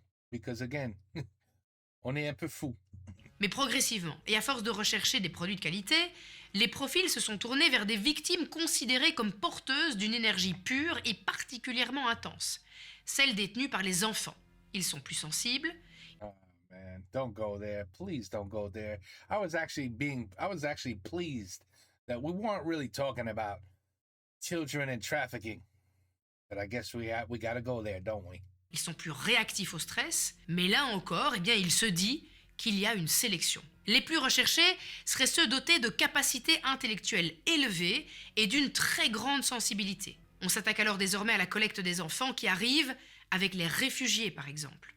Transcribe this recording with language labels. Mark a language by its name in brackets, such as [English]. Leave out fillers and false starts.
[English] Because again, [French] on est un peu fou. Mais progressivement, et à force de rechercher des produits de qualité, les profils se sont tournés vers des victimes considérées comme porteuses d'une énergie pure et particulièrement intense, celle détenue par les enfants. Ils sont plus sensibles, [English] Oh man, don't go there. Please don't go there. I was actually pleased that we weren't really talking about children and trafficking. But I guess we got to go there, don't we? [French] ils sont plus réactifs au stress, mais là encore, eh bien, il se dit qu'il y a une sélection. Les plus recherchés seraient ceux dotés de capacités intellectuelles élevées et d'une très grande sensibilité. On s'attaque alors désormais à la collecte des enfants qui arrivent avec les réfugiés par exemple.